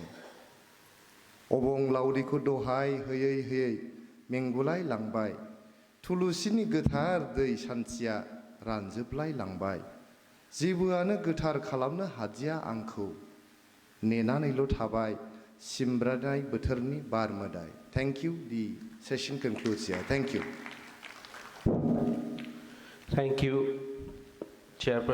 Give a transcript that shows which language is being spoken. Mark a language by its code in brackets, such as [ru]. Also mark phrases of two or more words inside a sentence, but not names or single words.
[brx] अबंलावरिखौ दहाय होयै होयै मेंगुलाय लांबाय। थुलुसिनि गोथार दै सान्थिया रानजोबलाय लांबाय। जेबोआनो गोथार खालामनो हादिया आंखौ। नेनानैल' थाबाय सिमब्रानाय बोथोरनि बार मोदाय। [en] Thank you. The session concludes here. Thank you. Thank you, Chairperson.